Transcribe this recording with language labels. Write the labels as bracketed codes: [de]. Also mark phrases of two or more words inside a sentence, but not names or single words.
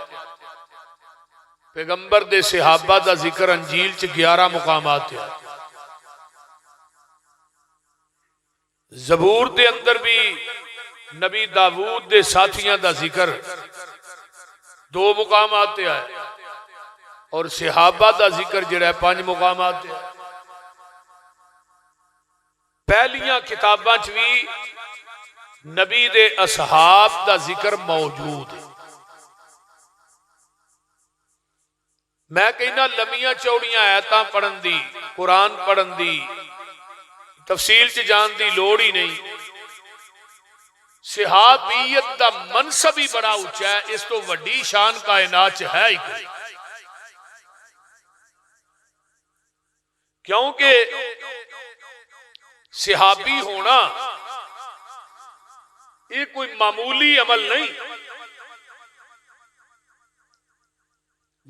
[pa] پیغمبر دے صحابہ دا ذکر انجیل چ 11 مقامات ہے۔ زبور دے اندر بھی نبی داؤد دے ساتھیاں دا ذکر 2 مقامات ہے، اور صحابہ دا ذکر جڑا ہے 5 مقامات ہے۔ پہلیاں کتاباں چ بھی نبی دے اصحاب دا ذکر موجود ہے۔ میں کہنا لمیاں چوڑیاں آیتاں پڑھن دی، قرآن پڑھن دی، تفصیل چ جان دی لوڑ ہی نہیں۔ صحابیت دا منصب ہی بڑا اونچا ہے، اس تو وڈی شان کائنات چ ہے ہی کوئی۔ کیونکہ صحابی ہونا یہ کوئی معمولی عمل نہیں۔